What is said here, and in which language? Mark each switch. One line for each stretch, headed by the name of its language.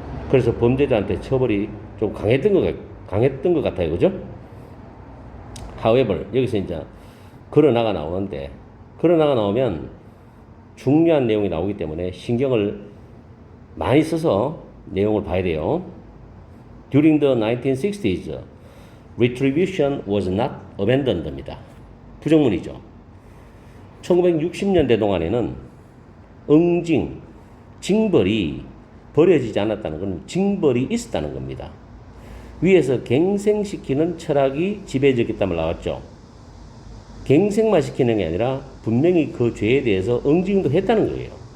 Korean: 그래서 범죄자한테 처벌이 좀 강했던 것 같아요. 그죠?
English: However,
Korean: 여기서 이제 걸어나가 나오는데, 걸어나가 나오면 중요한 내용이 나오기 때문에 신경을 많이 써서 내용을 봐야 돼요.
English: During the 1960s, retribution was not abandoned
Korean: 입니다. 부정문이죠. 1960년대 동안에는 응징, 징벌이 버려지지 않았다는 것은 징벌이 있었다는 겁니다. 위에서 갱생시키는 철학이 지배적이었다면 나왔죠. 갱생만 시키는 게 아니라 분명히 그 죄에 대해서 응징도 했다는 거예요.